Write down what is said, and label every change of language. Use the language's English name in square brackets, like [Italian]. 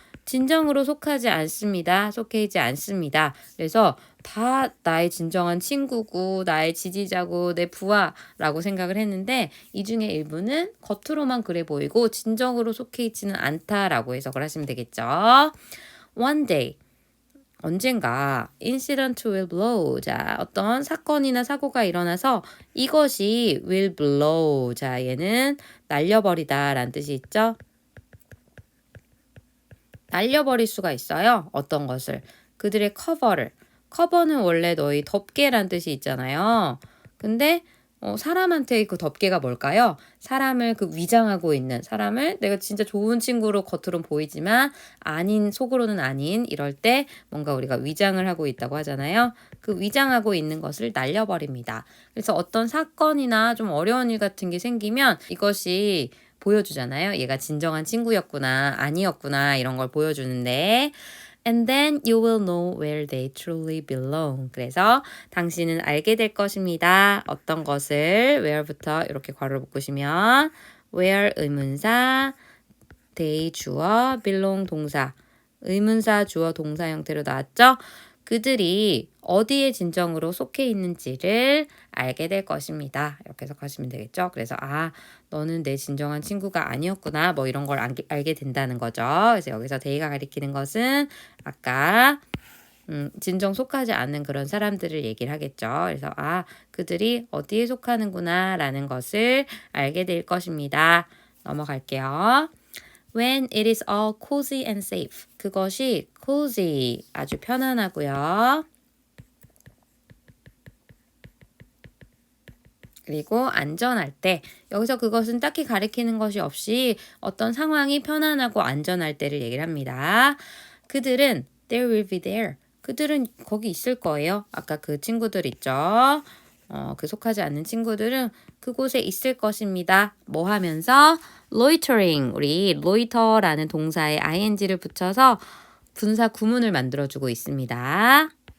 [Korean] 진정으로 속하지 않습니다. 속해 있지 않습니다. 그래서 다 나의 진정한 친구고 나의 지지자고 내 부하라고 생각을 했는데 이 중에 일부는 겉으로만 그래 보이고 진정으로 속해 있지는 않다라고 해석을 하시면 되겠죠. [English] One day, [Korean] 언젠가 [English] incident will blow. [Korean] 자, 어떤 사건이나 사고가 일어나서 이것이 will blow. 자, 얘는 날려버리다 라는 뜻이 있죠. 날려버릴 수가 있어요. 어떤 것을. 그들의 커버를. 커버는 원래 너희 덮개란 뜻이 있잖아요. 근데 사람한테 그 덮개가 뭘까요? 사람을 그 위장하고 있는, 사람을 내가 진짜 좋은 친구로 겉으로는 보이지만 아닌, 속으로는 아닌, 이럴 때 뭔가 우리가 위장을 하고 있다고 하잖아요. 그 위장하고 있는 것을 날려버립니다. 그래서 어떤 사건이나 좀 어려운 일 같은 게 생기면 이것이 보여주잖아요. 얘가 진정한 친구였구나, 아니었구나, 이런 걸 보여주는데 [English] And then you will know where they truly belong. [Korean] 그래서 당신은 알게 될 것입니다. 어떤 것을 where부터 이렇게 괄호를 묶으시면 where 의문사, they 주어, belong 동사, 의문사, 주어, 동사 형태로 나왔죠? 그들이 어디에 진정으로 속해 있는지를 알게 될 것입니다. 이렇게 해석하시면 되겠죠? 그래서 너는 내 진정한 친구가 아니었구나 뭐 이런 걸 알게 된다는 거죠. 그래서 여기서 데이가 가리키는 것은 아까 진정 속하지 않는 그런 사람들을 얘기를 하겠죠. 그래서 그들이 어디에 속하는구나 라는 것을 알게 될 것입니다. 넘어갈게요. [English] When it is all cozy and safe. [Korean] 그것이 cozy, 아주 편안하고요. 그리고 안전할 때, 여기서 그것은 딱히 가리키는 것이 없이 어떤 상황이 편안하고 안전할 때를 얘기를 합니다. 그들은 [English] they will be there. [Korean] 그들은 거기 있을 거예요. 아까 그 친구들 있죠. 그 속하지 않는 친구들은 그곳에 있을 것입니다. 뭐 하면서? loitering. 우리 loiter라는 동사에 ing를 붙여서 분사 구문을 만들어주고 있습니다.